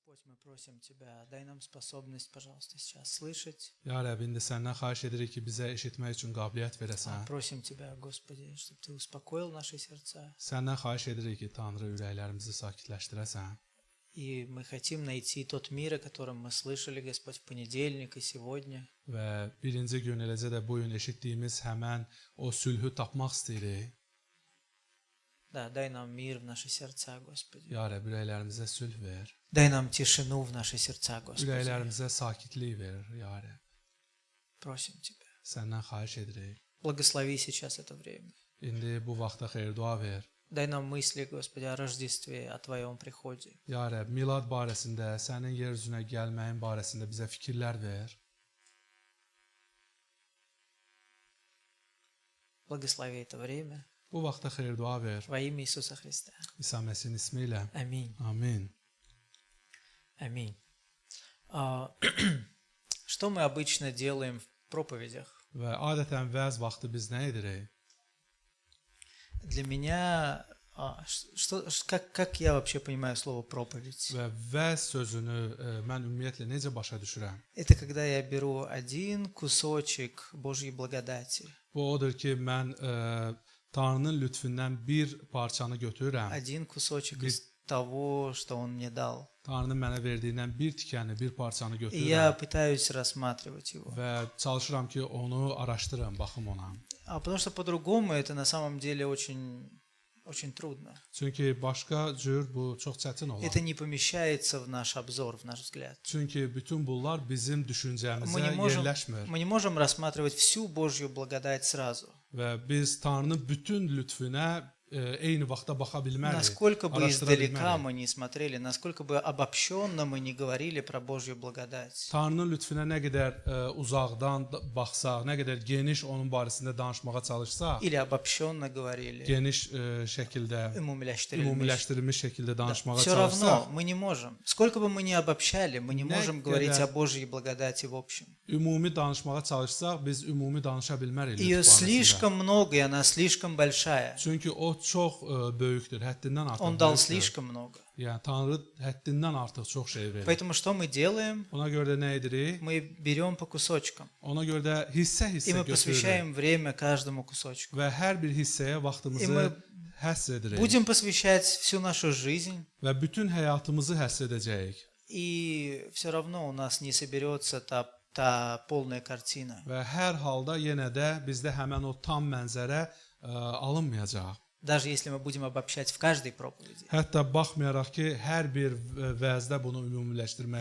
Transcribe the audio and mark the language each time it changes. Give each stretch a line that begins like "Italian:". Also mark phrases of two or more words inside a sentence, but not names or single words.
Russian: Господь, мы просим Тебя, дай нам способность, пожалуйста, сейчас слышать.
Azerbaijani: Ya Rəbb, indi səndən xahiş edirik ki, bizə eşitmək üçün qabiliyyət verəsən.
Russian: Просим Тебя, Господи, чтобы Ты успокоил наши сердца.
Azerbaijani: Səndən xahiş edirik ki, Tanrı ürəklərimizi sakitləşdirəsən.
Russian: И мы хотим найти тот мир, о котором мы слышали, Господь, в понедельник и сегодня.
Azerbaijani: Və birinci gün eləcə də bu gün eşitdiyimiz həmən o sülhü tapmaq istəyirik.
Russian: Да, дай нам мир в наши сердца, Господи.
Azerbaijani: Ya Rəbb, ürəklərimizə sülh ver.
Russian: Дай нам тишину в наши сердца, Господи.
Azerbaijani: Ürəklərimizə sakitlik ver, ya Rəbb.
Russian: Просим Тебя.
Azerbaijani: Səndən xahiş edirik.
Russian: Благослови сейчас это время.
Azerbaijani: İndi bu vaxtda xeyir-dua ver.
Russian: Дай нам мысли, Господи, о Рождестве, о Твоем приходе.
Azerbaijani: Ya Rəbb, milad barəsində, sənin yer üzünə gəlməyin barəsində bizə fikirlər ver.
Russian: Благослови это время
Azerbaijani: Bu vaxtda xeyir-dua ver.
Russian: во имя Иисуса Христа.
Azerbaijani: İsa Məsihin ismi ilə.
Russian: Аминь.
Azerbaijani: Amin.
Russian: Аминь. Что мы обычно делаем в проповедях?
Azerbaijani: Və adətən vəz vaxtı biz nə edirik?
Russian: Для меня, как я вообще понимаю слово проповедь?
Azerbaijani: Və vəz sözünü mən ümumiyyətlə necə başa düşürəm?
Russian: Это когда я беру один кусочек Божьей благодати,
Azerbaijani: Bu odur ki, mən Tanrının lütfündən bir parçanı götürürəm.
Russian: один кусочек из того, что Он мне дал.
Azerbaijani: Tanrının mənə verdiyindən bir tikəni, bir parçanı
Russian: И я
Azerbaijani: götürürəm.
Russian: пытаюсь рассматривать его.
Azerbaijani: Və çalışıram ki, onu araşdırım, baxım ona.
Russian: Потому что по-другому это на самом деле очень трудно.
Azerbaijani: Çünki başqa cür bu çox çətin olar.
Russian: Это не помещается в наш обзор, в наш взгляд.
Azerbaijani: Çünki bütün bunlar bizim düşüncəmizə yerləşmir.
Russian: Мы не можем рассматривать всю Божью благодать сразу.
Azerbaijani: Və biz Tanrının bütün lütfüne eyni vaxtda baxa bilmərik.
Russian: Насколько бы
Azerbaijani: araşdıra
Russian: издалека
Azerbaijani: bilmərik.
Russian: мы не смотрели, насколько бы обобщенно мы не говорили про Божью благодать.
Azerbaijani: Tanrının lütfüne nə qədər uzaqdan baxsaq, nə qədər geniş onun barəsində danışmağa çalışsaq,
Russian: Или обобщенно говорили,
Azerbaijani: geniş şəkildə, ümumiləşdirilmiş şəkildə danışmağa
Russian: Все
Azerbaijani: çalışsaq,
Russian: равно мы не можем. Сколько бы мы ни обобщали, мы не можем говорить когда- о Божьей благодати в общем.
Azerbaijani: ümumi danışmağa çalışsaq, biz ümumi danışa bilmərik.
Russian: Ее
Azerbaijani: lütf barəsində.
Russian: слишком много, и она слишком большая.
Azerbaijani: Çünki o çox böyükdür, həddindən artıq.
Russian: Он дал
Azerbaijani: böyükdür.
Russian: слишком много.
Azerbaijani: Yəni Tanrı həddindən artıq çox şey verir.
Russian: Поэтому что мы делаем?
Azerbaijani: Ona görə də nə edirik?
Russian: Мы берем по кусочкам.
Azerbaijani: Ona görə də hissə-hissə
Russian: И мы
Azerbaijani: götürürük
Russian: посвящаем время каждому кусочку.
Azerbaijani: və hər bir hissəyə vaxtımızı həsr edirik
Russian: Будем посвящать всю нашу жизнь,
Azerbaijani: və bütün həyatımızı həsr edəcəyik.
Russian: и все равно у нас не соберется та полная картина.
Azerbaijani: Və hər halda yenə də bizdə həmən o tam mənzərə alınmayacaq.
Russian: Даже если мы будем обобщать в каждой проповеди.
Azerbaijani: Hətta baxmayaraq ki, hər bir vəzdə bunu ümumiləşdirməyə